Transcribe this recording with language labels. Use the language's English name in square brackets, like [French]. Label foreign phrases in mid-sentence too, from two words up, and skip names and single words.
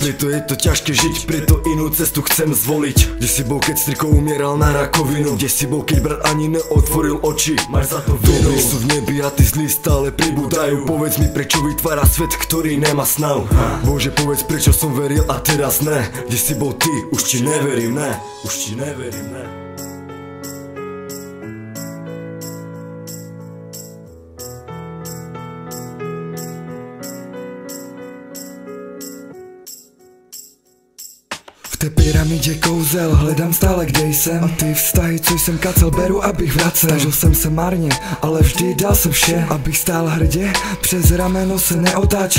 [Slovak] Preto je to ťažké žiť, preto inú cestu chcem zvoliť. Kde si bol, keď striko umieral na rakovinu? Kde si bol, keď brat ani otvoril oči, máš za to vinu. Dobrí sú v nebi a tí zlí stále pribúdajú. Povedz mi, prečo vytvára svet, ktorý nemá snahu. Bože, povedz, prečo som veril a teraz ne. Kde si bol ty, už ti neverím, ne. Už ti neverím, ne. [Czech] V té pyramidě kouzel, hledám stále, kde jsem. A ty vztahy, co jsem kacel, beru, abych vracel. Snažil jsem se marně, ale vždy dal jsem vše, abych stál hrdě, přes rameno se neotáčel.